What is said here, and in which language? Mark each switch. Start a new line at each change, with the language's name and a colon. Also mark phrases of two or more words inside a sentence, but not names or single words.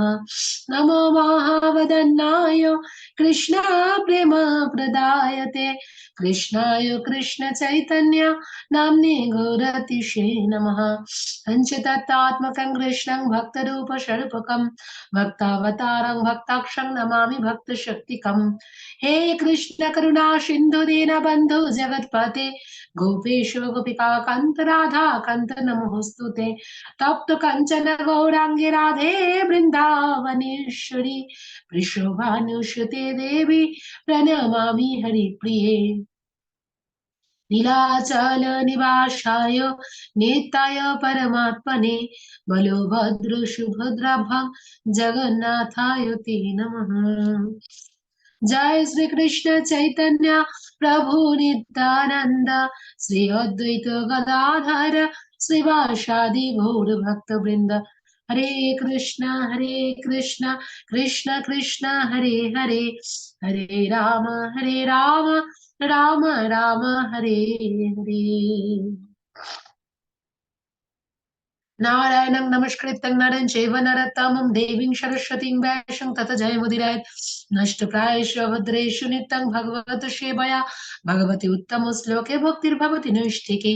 Sanskrit: नमो महावदन्नाय कृष्ण प्रेम प्रदायते कृष्णाय कृष्ण चैतन्य नाम्ने गौरतिशे नमः। पञ्चतत्त्वात्मकं कृष्णं भक्तरूप स्वरूपकं भक्तावतारं भक्ताक्षं नमामि भक्तशक्तिकम्। हे कृष्ण करुणा सिन्धु বন্ধু দীন বন্ধু জগৎপতে, গোপেশ গোপিকা কান্ত রাধা কান্ত নমস্তুতে, তপ্ত কাঞ্চন গৌরাঙ্গে রাধে বৃন্দাবনেশ্বরী, বৃষভানুসুতে দেবী প্রণমামি হরিপ্রিয়ে, নীলাচল নিবাসায় নিত্যায় পরমাত্মনে, বলভদ্র সুভদ্রাভ্যাং জগন্নাথায় তে নমঃ। जय श्री कृष्ण चैतन्य प्रभु नित्यानंद, श्री अद्वैत गदाधर श्रीवासादि गौर भक्त वृंद, हरे कृष्ण कृष्ण कृष्ण हरे हरे, हरे राम राम राम हरे हरे। नारायणं नमस्कृत्यं नरं चैव नरोत्तमं देवीं सरस्वतीं व्यासं ततो जयमुदीरयेत्। नष्टप्रायेषु भद्रेषु नित्यं भगवत सेवया भगवती उत्तम श्लोके भक्तिर्भवति नैष्ठिकी।